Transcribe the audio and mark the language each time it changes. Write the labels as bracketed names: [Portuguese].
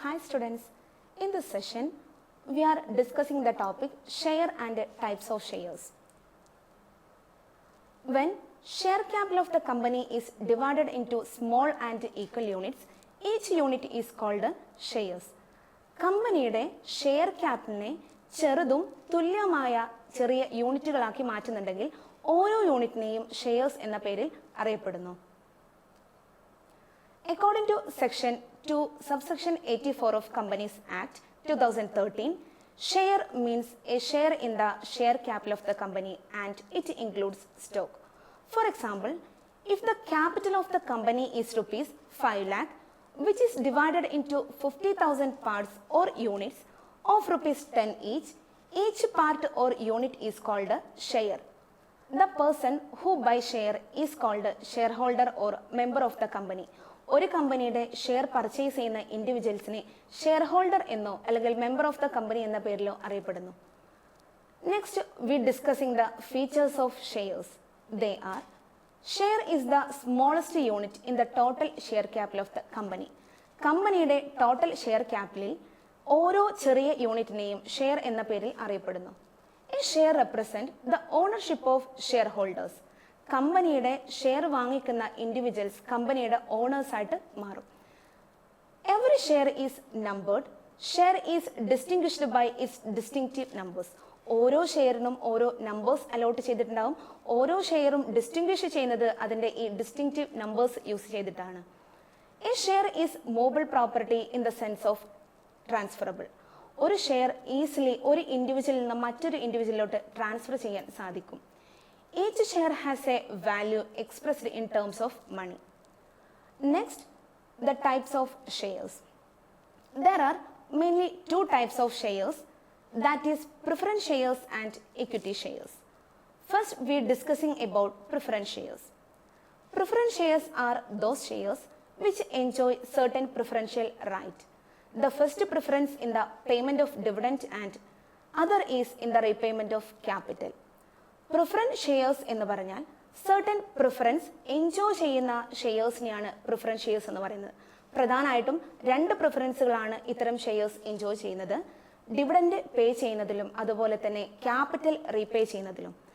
[English] students, in this session we are discussing the topic share and types of shares. When share capital of the company is divided into small and equal units, each unit is called shares. [Malayalam] കമ്പനിയുടെ share ക്യാപിറ്റലിനെ ചെറുതും തുല്യമായ ചെറിയ യൂണിറ്റുകളാക്കി മാറ്റുന്നുണ്ടെങ്കിൽ ഓരോ യൂണിറ്റിനെയും shares എന്ന പേരിൽ അറിയപ്പെടുന്നു. [English] According to Section 2, Subsection 84 of Companies Act 2013, share means a share in the share capital of the company and it includes stock. For example, if the capital of the company is rupees 5 lakh, which is divided into 50,000 parts or units of rupees 10 each part or unit is called a share. The person who buys share is called a shareholder or member of the company. [Malayalam] ഒരു കമ്പനിയുടെ share purchase ചെയ്യുന്ന ഇൻഡിവിജ്വൽസിനെ share holder എന്നോ അല്ലെങ്കിൽ member of the company എന്ന പേരിലോ അറിയപ്പെടുന്നു. [English] Next we discussing the features of shares. They are: share is the smallest unit in the total share capital of the company. [Malayalam] കമ്പനിയുടെ total share ക്യാപിറ്റലിൽ ഓരോ ചെറിയ യൂണിറ്റിനെയും share എന്ന പേരിൽ അറിയപ്പെടുന്നു. [English] A share represent the ownership of shareholders. [Malayalam] കമ്പനിയുടെ share വാങ്ങിക്കുന്ന individuals കമ്പനിയുടെ owners ആയിട്ട് മാറും. [English] Every share is numbered. Share is distinguished by its distinctive numbers. [Malayalam] ഓരോ ഷെയറിനും ഓരോ നമ്പേഴ്സ് അലോട്ട് ചെയ്തിട്ടുണ്ടാവും. ഓരോ ഷെയറും ഡിസ്റ്റിംഗ്വിഷ് ചെയ്യുന്നത് അതിൻ്റെ ഈ ഡിസ്റ്റിങ്റ്റീവ് നമ്പേഴ്സ് യൂസ് ചെയ്തിട്ടാണ്. [English] A share is movable property in the sense of transferable. [Malayalam] ഒരു ഷെയർ ഈസിലി ഒരു ഇൻഡിവിജ്വലിൽ നിന്ന് മറ്റൊരു ഇൻഡിവിജ്വലിലോട്ട് ട്രാൻസ്ഫർ ചെയ്യാൻ സാധിക്കും. [English] Each share has a value expressed in terms of money. Next, the types of shares. There are mainly two types of shares, that is preference shares and equity shares. First, we are discussing about preference shares. Preference shares are those shares which enjoy certain preferential right. The first preference in the payment of dividend and other is in the repayment of capital. [Malayalam] Preference shares എന്ന് പറഞ്ഞാൽ certain preference enjoy ചെയ്യുന്ന ഷെയർസിനെയാണ് preference shares എന്ന് പറയുന്നത്. പ്രധാനമായിട്ടും രണ്ട് പ്രിഫറൻസുകളാണ് ഇത്തരം shares enjoy ചെയ്യുന്നത്: dividend pay ചെയ്യുന്നതിലും അതുപോലെ തന്നെ ക്യാപിറ്റൽ റീപേ ചെയ്യുന്നതിലും.